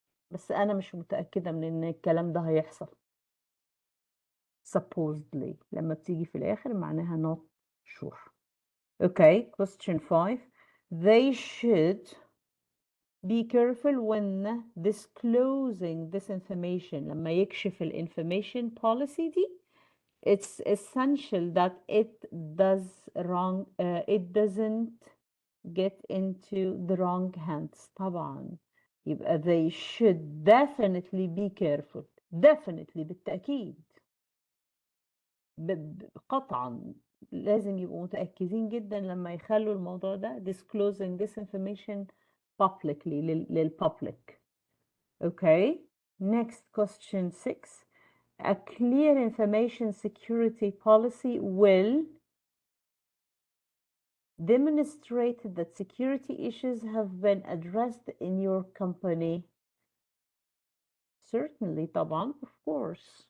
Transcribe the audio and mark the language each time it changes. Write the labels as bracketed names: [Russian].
[Arabic] بس أنا مش متأكدة من إن الكلام ده هيحصل. supposedly لما بتيجي في الآخر معناها [English] not sure. Okay, question 5. They should be careful when disclosing this information. [Arabic] لما يكشف [English] information policy دي, it's essential that it doesn't get into the wrong hands. [Arabic] طبعا يبقى [English] they should definitely be careful. Definitely بالتأكيد. [Arabic] قطعا لازم يبقوا متأكدين جدا لما يخلوا الموضوع ده [English] disclosing this information publicly [Arabic] للpublic. [English] Okay, next question 6. A clear information security policy will demonstrate that security issues have been addressed in your company. Certainly طبعا, of course.